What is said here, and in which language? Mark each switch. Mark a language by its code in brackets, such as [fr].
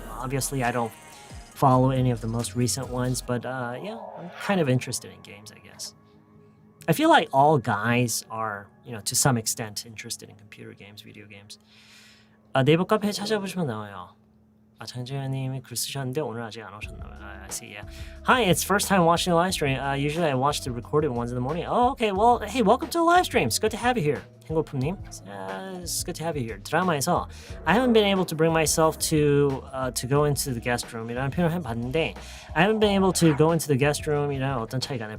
[en] Obviously, I don't follow any of the most recent ones, but I'm kind of interested in games, I guess. I feel like all guys are, to some extent interested in computer games, video games. [ko] 네이버 카페에 찾아보시면 나와요. 장재현님이 글 쓰셨는데 오늘 아직 안 오셨나요? [en] I see. Yeah. Hi, it's first time watching the live stream. Usually I watch the recorded ones in the morning. Oh, okay. Well, hey, welcome to the live stream. It's good to have you here. 행골품님, it's good to have you here. [ko] 드라마에서 [en] I haven't been able to bring myself to go into the guest room이라는 표현을 해봤는데 I haven't been able to go into the guest room이라는 [ko] 어떤 차이가 나요.